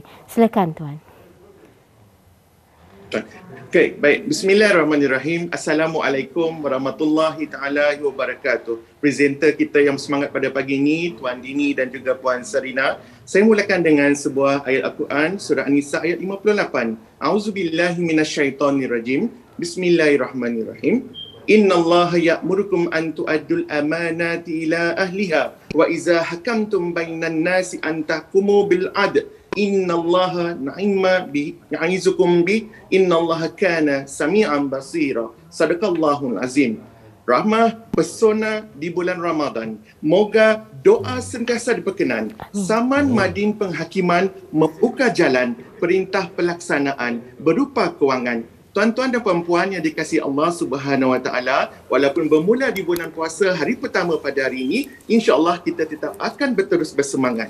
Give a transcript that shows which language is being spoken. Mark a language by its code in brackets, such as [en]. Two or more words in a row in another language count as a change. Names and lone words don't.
[ms] Silakan tuan. Okey, baik. [ar] بسم الله الرحمن الرحيم. السلام عليكم ورحمة الله تعالى وبركاته. [ms] Presenter kita yang semangat pada pagi ini, Tuan Dini dan juga Puan Sarina. Saya mulakan dengan sebuah ayat Al-Quran, surah An-Nisa ayat 58. [ar] أعوذ بالله من الشيطان الرجيم. بسم الله الرحمن الرحيم. إن الله يأمركم أن تؤدوا الأمانات إلى أهلها وإذا حكمتم بين الناس أن تحكموا بالعدل. إن الله نعما ب يعظكم ب إن الله كان سميعا بصيرا. صدق الله العظيم. [ms] Rahmah pesona di bulan Ramadan. Moga doa sentiasa diperkenan. Saman madin penghakiman membuka jalan perintah pelaksanaan berupa kewangan. Tuan-tuan dan puan-puan yang dikasihi Allah [ar] سبحانه وتعالى, [ms] walaupun bermula di bulan puasa hari pertama pada hari ini, [ar] إن شاء الله [ms] kita tetap akan berterus bersemangat.